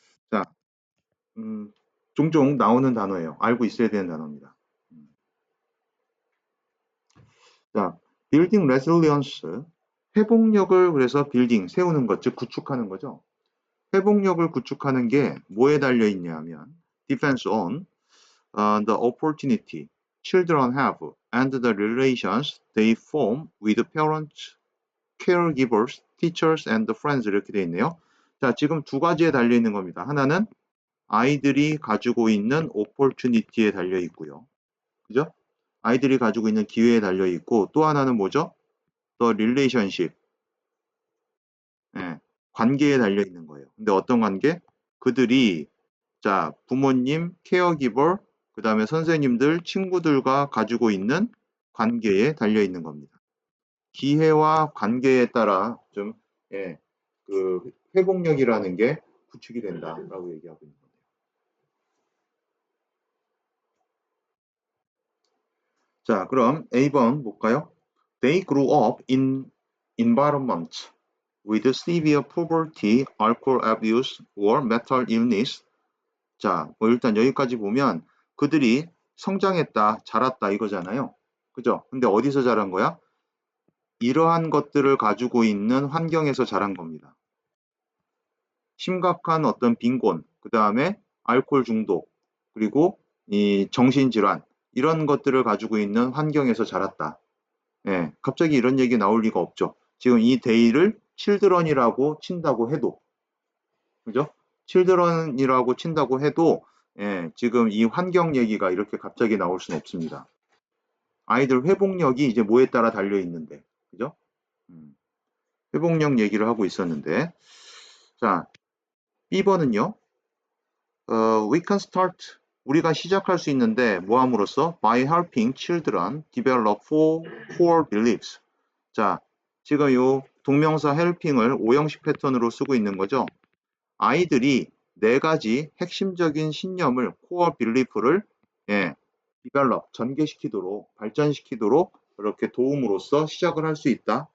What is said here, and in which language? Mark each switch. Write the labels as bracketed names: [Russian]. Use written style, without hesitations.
[Korean] 자, 종종 나오는 단어예요. 알고 있어야 되는 단어입니다. [English] 자, building resilience. [Korean] 회복력을 그래서 building, 세우는 것, 즉 구축하는 거죠. 회복력을 구축하는 게 뭐에 달려 있냐 하면 [English] depends on the opportunity children have and the relations they form with parents, caregivers, teachers and friends [Korean] 이렇게 되어 있네요. 자, 지금 두 가지에 달려 있는 겁니다. 하나는 아이들이 가지고 있는 opportunity에 달려 있고요. 그죠? 아이들이 가지고 있는 기회에 달려 있고 또 하나는 뭐죠? [English] The relationship. [Korean] 예, 관계에 달려 있는 거예요. 근데 어떤 관계? 그들이 자, 부모님, 케어기버, 그 다음에 선생님들, 친구들과 가지고 있는 관계에 달려 있는 겁니다. 기회와 관계에 따라 좀, 예, 그 회복력이라는 게 구축이 된다라고 얘기하고 있는 겁니다. 자, 그럼 A번 볼까요? [English] They grew up in environments with severe poverty, alcohol abuse, or mental illness. [Korean] 자, 뭐 일단 여기까지 보면 그들이 성장했다, 자랐다 이거잖아요. 그죠? 근데 어디서 자란 거야? 이러한 것들을 가지고 있는 환경에서 자란 겁니다. 심각한 어떤 빈곤, 그 다음에 알코올 중독, 그리고 이 정신질환, 이런 것들을 가지고 있는 환경에서 자랐다. 예, 갑자기 이런 얘기 나올 리가 없죠. 지금 이 데이를 칠드런이라고 친다고 해도, 그죠? 칠드런이라고 친다고 해도, 예, 지금 이 환경 얘기가 이렇게 갑자기 나올 수는 없습니다. 아이들 회복력이 이제 뭐에 따라 달려 있는데, 그죠? 회복력 얘기를 하고 있었는데, 자, B번은요, [English] we can start, [Korean] 우리가 시작할 수 있는데, 뭐 함으로써? [English] By helping children develop four core beliefs. [Korean] 자, 지금 요 동명사 helping을 오형식 패턴으로 쓰고 있는 거죠. 아이들이 네 가지 핵심적인 신념을, core belief를, 예, develop, 전개시키도록, 발전시키도록 그렇게 도움으로써 시작을 할 수 있다.